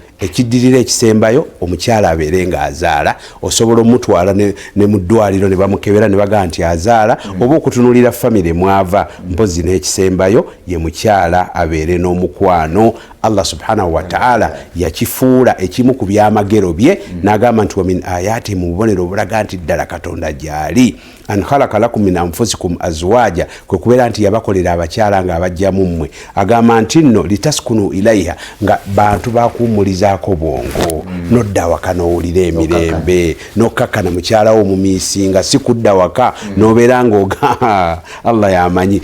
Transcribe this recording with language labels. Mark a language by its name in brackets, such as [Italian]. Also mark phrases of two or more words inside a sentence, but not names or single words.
[Ganda] Ekiddirira ekisembayo omukyala abeere ng'azaala, osobola omutwala ne mu ddwaliro ne bamukebera ne baga nti azaala oba okutunulira famire mwava. Mpozi n'ekisembayo ye mukyala abeere n'omukwano. [Arabic] الله سبحانه وتعالى [Ganda] yakifuula ekimu ku byamagero bye n'agamba nti [Arabic] ومن آياته [Ganda] mu bubonero obulaga nti ddala Katonda gyali [Arabic] أن خلق لكم من أنفسكم أزواجا, [Ganda] kwe kubeera nti yabakolera abakyala nga abajjamu mmwe. Agamba nti nno [Arabic] لتسكنوا إليها, [Ganda] nga bantu bakuwumulizaako bwongo nodda waka n'owulira emirembe n'okkakkana mukyala wo omumiisi nga si kudda waka n'obeera ng'oga Allah yamanyi.